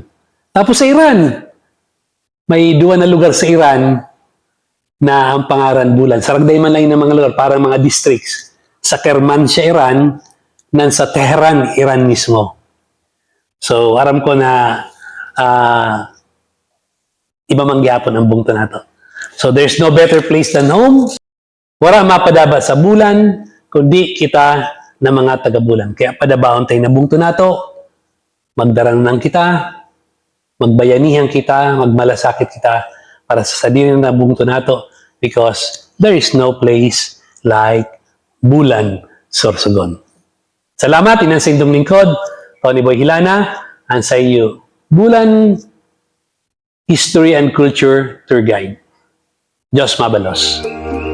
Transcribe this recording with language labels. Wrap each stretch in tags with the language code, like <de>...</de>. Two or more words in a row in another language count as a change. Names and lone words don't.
<srv>Tapos sa Iran, may dua na lugar sa Iran na ang pangaran Bulan. Saragday man lang ng mga lugar, parang mga districts. Sa Kermanshah, Iran, nan sa Tehran, Iran mismo. So, aram ko na iba mangyapon ang bungto nato.</srv> <en>So, there's no better place than home.</en> <srv>Wala mapadaba sa bulan, kundi kita na mga taga-bulan. Kaya padabaon tayo na bungto nato, magdarang nang kita, magbayanihan kita, magmalasakit kita para sa sadin na bungto nato</srv> <en>because there is no place like Bulan, Sorsogon.</en> <srv>Salamat, inang sa indong lingkod, Tony Boy Hilana, and sa iyo, Bulan History and Culture Tour Guide. Diyos mabalos.</srv>